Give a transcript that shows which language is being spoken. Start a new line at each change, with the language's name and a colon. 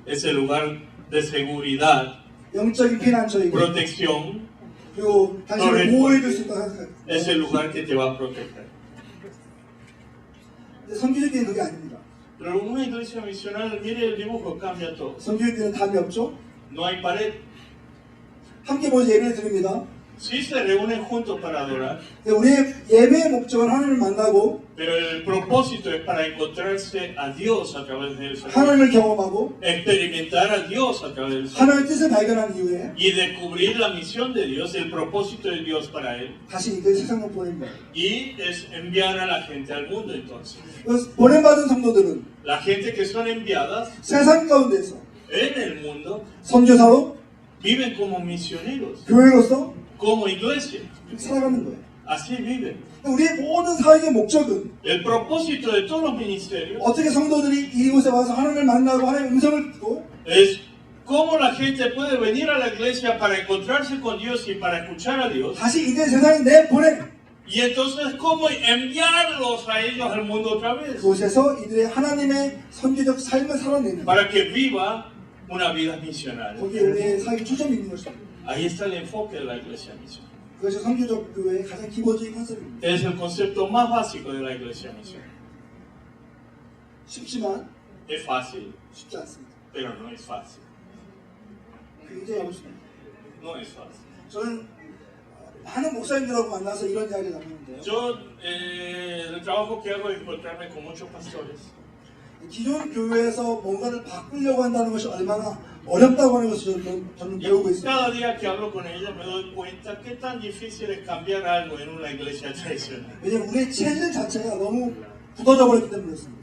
Spanish: Es el lugar de seguridad,
Korean: 영적인 피난처이고
Spanish: protección.
Korean: 그리고 당신을 보호해줄 수 있다고 생각해요.
Spanish: Es el lugar que te va a proteger.
Korean: 근데 선교적인 그게 아닙니다.
Spanish: Pero una iglesia misional, mire el dibujo, cambia todo.
Korean: 선교적인 답이 없죠.
Spanish: No hay pared.
Korean: 함께 모여서 예배를 드립니다.
Spanish: Sí se reúnen juntos para adorar,
Korean: 우리의 예배의 목적은 하나님을 만나고
Spanish: pero el propósito es para encontrarse a Dios a través del Señor.
Korean: 하나님을 경험하고
Spanish: Experimentar a Dios a través del Señor.
Korean: 하나님의 뜻을 발견한 이후에
Spanish: Y descubrir la misión de Dios, el propósito de Dios para Él.
Korean: 다시 이들 세상으로 보낸 거예요.
Spanish: Y es enviar a la gente al mundo entonces.
Korean: 그래서 보냄받은 성도들은
Spanish: La gente que son enviadas
Korean: 세상 가운데서
Spanish: en el mundo
Korean: 선교사로
Spanish: viven como misioneros,
Korean: 교회로서
Spanish: como iglesia.
Korean: 그렇게 살아가는 거예요.
Spanish: Así viven.
Korean: 우리의 모든 사역의 목적은
Spanish: El propósito de todos los ministerios
Korean: 어떻게 성도들이 이곳에 와서 하나님을 만나고 하나님의 음성을 듣고
Spanish: es cómo la gente puede venir a la iglesia para encontrarse con Dios y para escuchar a Dios.
Korean: 다시 이들 세상에 내보내
Spanish: Y entonces cómo enviarlos a ellos al mundo otra vez.
Korean: 그곳에서 이들의 하나님의 선교적 삶을 살아내는 거예요.
Spanish: Para que viva una vida misionaria.
Korean: 거기에 우리의 사역의 초점이 있는 것입니다.
Spanish: Ahí está el enfoque de la iglesia misionera.
Korean: 그것이 선교적 교회의 가장 기본적인 컨셉입니다.
Spanish: Es el concepto más básico de la iglesia misionera.
Korean: 쉽지만
Spanish: Es fácil,
Korean: 쉽지 않습니다.
Spanish: pero no es fácil.
Korean: 굉장히 어렵습니다.
Spanish: No es fácil.
Korean: 저는 많은 목사님들하고 만나서 이런 이야기를 나누는데요.
Spanish: Yo, el trabajo que hago es encontrarme con muchos pastores.
Korean: 기존 교회에서 뭔가를 바꾸려고 한다는 것이 얼마나 어렵다고 하는 것을 저는 배우고
Spanish: Y
Korean: 있습니다.
Spanish: cada día que hablo con ellos me doy cuenta qué tan difícil es cambiar algo en una iglesia tradicional.
Korean: 왜냐하면 우리의 체질 자체가 너무 굳어져 버렸기 때문에 그렇습니다.